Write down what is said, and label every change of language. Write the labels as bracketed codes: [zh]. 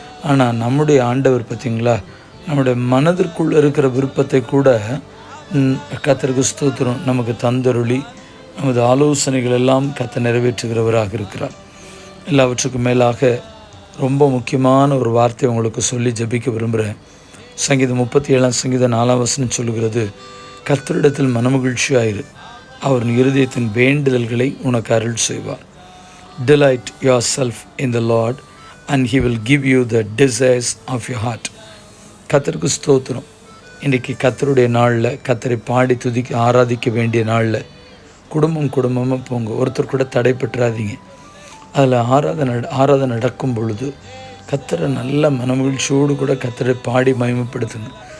[ta] ஆனால் நம்முடைய ஆண்டவர் பார்த்திங்களா, நம்முடைய மனதிற்குள்ளே இருக்கிற விருப்பத்தை கூட கர்த்தருக்கு ஸ்தோத்திரம் நமக்கு தந்தருளி நமது ஆலோசனைகள் எல்லாம் கர்த்தர் நிறைவேற்றுகிறவராக இருக்கிறார். எல்லாவற்றுக்கும் மேலாக ரொம்ப முக்கியமான ஒரு வார்த்தை உங்களுக்கு சொல்லி ஜெபிக்க விரும்புகிறேன். சங்கீதம் 37:4 சொல்லுகிறது, கர்த்தரிடத்தில் மனமகிழ்ச்சியாயிரு, அவர் இருதயத்தின் வேண்டுதல்களை உனக்கு அருள் செய்வார். [en] Delight yourself in the Lord and he will give you the desires of your heart. [ta] கர்த்தருக்கு ஸ்தோத்திரம். இன்றைக்கி கர்த்தருடைய நாளில் கர்த்தரை பாடி துதிக்க ஆராதிக்க வேண்டிய நாளில் குடும்பமாக போங்க. ஒருத்தர் கூட தடை பெற்றாதீங்க. அதில் ஆராதனை நடக்கும் பொழுது கர்த்தரை நல்ல மனமகிழ்ச்சியோடு கூட கர்த்தரை பாடி மகிமைப்படுத்துங்க.